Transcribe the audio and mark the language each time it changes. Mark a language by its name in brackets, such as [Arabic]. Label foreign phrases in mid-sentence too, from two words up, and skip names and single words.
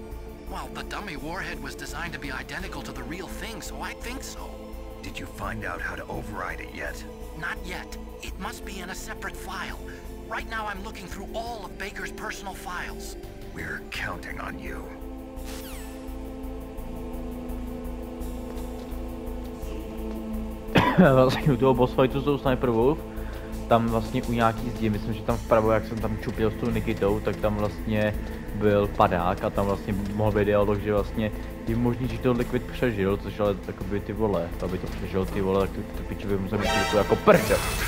[English] Well, the dummy warhead was designed to be identical to the real thing, so I think so. Did you find out how to override it yet? Not yet. It must be in a separate file. Right now I'm looking through all of Baker's personal files. We're counting on you. [Czech] Vlastně u toho boss fightu s tou Sniper Wolf, tam vlastně u nějaký zdi, myslím, že tam vpravo, jak jsem tam čupil s tou Nikitou, tak tam vlastně byl padák a tam vlastně mohl být dialog, že vlastně je možný, že to Liquid přežil, což ale takový ty vole, aby to přežil ty vole, tak ty piči by musel mít kliku jako prdel.